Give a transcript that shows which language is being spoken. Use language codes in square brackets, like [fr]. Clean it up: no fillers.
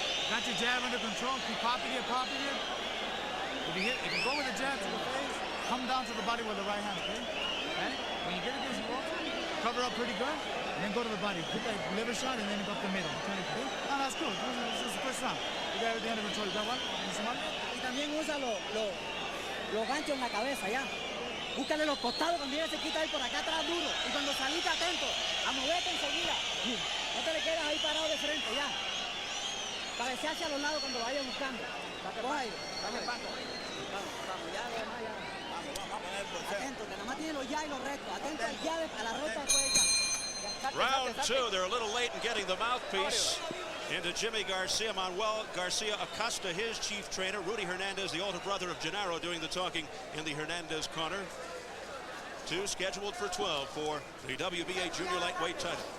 [en] Got your jab under control. Keep popping it, popping it. If you go with a jab to the face, come down to the body with the right hand, okay? Right? When you get against the wall, cover up pretty good, and then go to the body. Hit that liver shot, and then go up the middle. Okay? No, that's cool. This is the first round. You got everything under control. You got what? [es] Y también usa los ganchos en la cabeza, ya. Búscale los costados cuando ella se quita ahí por acá atrás duro. Y cuando saliste atento, a moverte enseguida. No te le quedas ahí parado de frente, ya. Cabecear hacia los lados cuando vayas buscando. Coja ahí, dame paso. Vamos, ya lo demás, ya. Vamos. Atento, que nada más tiene los ya y los rectos. Atento al ya, a la recta después ya. [en] Round two, they're a little late in getting the mouthpiece into Jimmy Garcia. Manuel Garcia Acosta, his chief trainer. Rudy Hernandez, the older brother of Genaro, doing the talking in the Hernandez corner. Two scheduled for 12 for the WBA junior lightweight title.